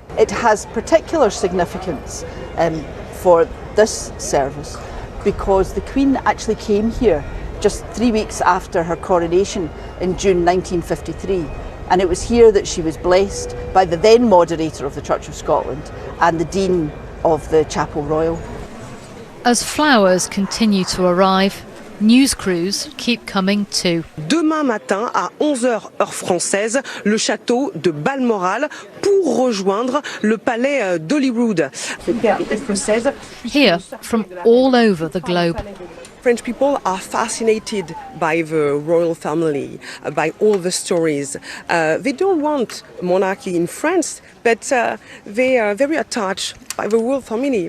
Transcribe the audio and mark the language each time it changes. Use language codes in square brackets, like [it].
[en] It has particular significance for this service because the Queen actually came here just 3 weeks after her coronation in June 1953. And it was here that she was blessed by the then moderator of the Church of Scotland and the Dean of the Chapel Royal. As flowers continue to arrive, news crews keep coming too. [fr] Demain matin à 11h heure française, le château de Balmoral pour rejoindre le palais d'Holyrood. [en] Here from all over the globe. French people are fascinated by the royal family, by all the stories. They don't want monarchy in France, but they are very attached by the royal family.